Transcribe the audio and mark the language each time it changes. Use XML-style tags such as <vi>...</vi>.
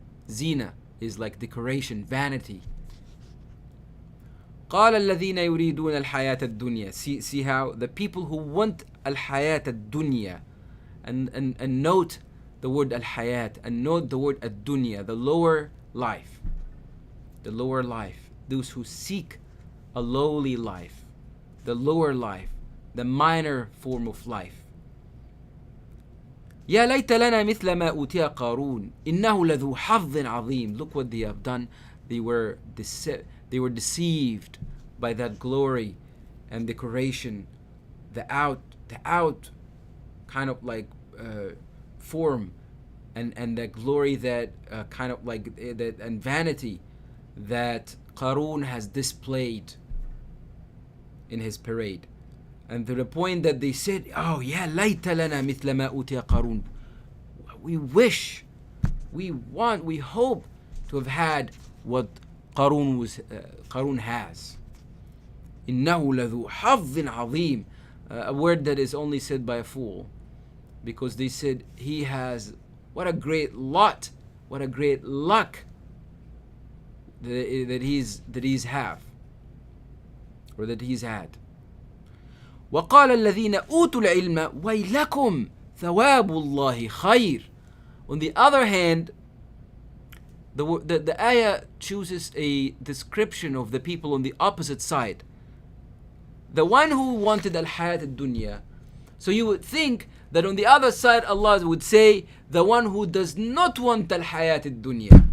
<en>Zina is like decoration, vanity.</en> <ar>قال الذين يريدون الحياة الدنيا.</ar> <en>See how the people who want</en> <ar>الحياة الدنيا,</ar> <en>and note the word الحياة, and note the word الدنيا, the lower life. The lower life. Those who seek a lowly life, the lower life, the minor form of life.</en> <ar>يا ليت لنا مثل ما أوتي قارون إنه لذو حظ عظيم.</ar> <en>Look what they have done. They were deceived by that glory and decoration, the out kind of like form and the glory that kind of like that, and vanity that Qarun has displayed in his parade. And to the point that they said, oh yeah,</en> <ar>ليت لنا مثل ما أوتي قارون.</ar> <en>We wish, we want, we hope to have had what Qarun has.</en> <ar>إنه لذو حظ عظيم.</ar> <en>A word that is only said by a fool, because they said he has, what a great lot, what a great luck that he's have, or that he's had.</en> <ar>وقال الذين أوتوا العلم ويلكم ثواب الله خير.</ar> <en>On the other hand, the ayah chooses a description of the people on the opposite side. The one who wanted al-hayat al-dunya. So you would think that on the other side Allah would say the one who does not want al-hayat al-dunya.</en>